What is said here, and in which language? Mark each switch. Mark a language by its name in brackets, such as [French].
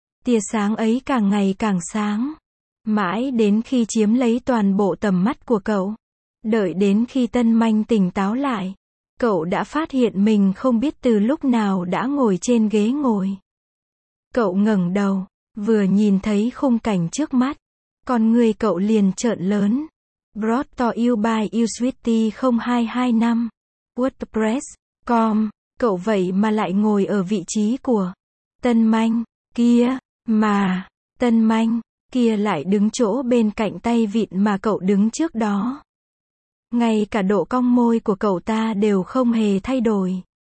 [Vietnamese] Tia sáng ấy càng ngày càng sáng. Mãi đến khi chiếm lấy toàn bộ tầm mắt của cậu. Đợi đến khi tân manh tỉnh táo lại. Cậu đã phát hiện mình không biết từ lúc nào đã ngồi trên ghế ngồi. Cậu ngẩng đầu. Vừa nhìn thấy khung cảnh trước mắt. Con người cậu liền trợn lớn. [English] Brought to you by usweety 0225. WordPress.com. [Vietnamese] Cậu vậy mà lại ngồi ở vị trí của tân manh kia mà tân manh kia lại đứng chỗ bên cạnh tay vịn mà cậu đứng trước đó. Ngay cả độ cong môi của cậu ta đều không hề thay đổi.